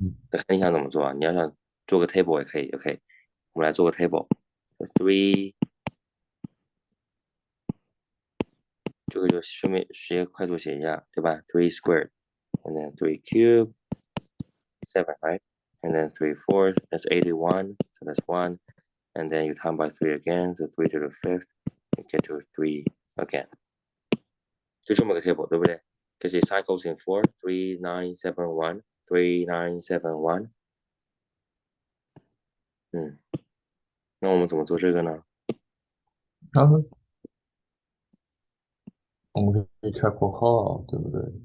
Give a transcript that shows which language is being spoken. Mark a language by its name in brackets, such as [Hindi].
[Chinese] 那你想怎么做啊？你要想做个 table 也可以，OK，我们来做个 table。3，这个就顺便直接快速写一下，对吧？ [English] 3 squared，and then 3 cubed， 7, right? And then 3 fourths, that's 81, so that's 1. And then you time by 3 again, so 3 to the 5th, you get to 3 again. [Chinese] 就这么个 table， 对不对？ [English] Because it cycles in 4, 3, 9, 7, 1, 3, 9, 7, 1. [Chinese] 那我们怎么做这个呢？我们可以拆括号，对不对？